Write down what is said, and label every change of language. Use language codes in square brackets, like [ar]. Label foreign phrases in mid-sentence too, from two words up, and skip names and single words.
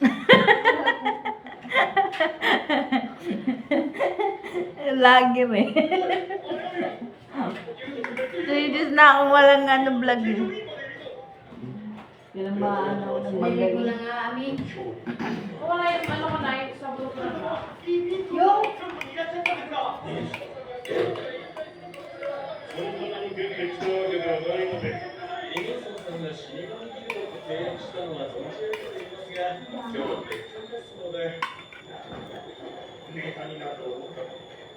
[tl] Lagi eh. 3 days na akong walang vlog eh. Yun ang mga Hindi ko nagmagaling. lang nga, Ami. Wala yung ano ko na yung sa grupo na. Yung [ja] そんなに決定したわけではないので、イグソンさんが死神ギルドと契約したのは存じ上げていますが、今日は別館ですので、ネタになると思ったので。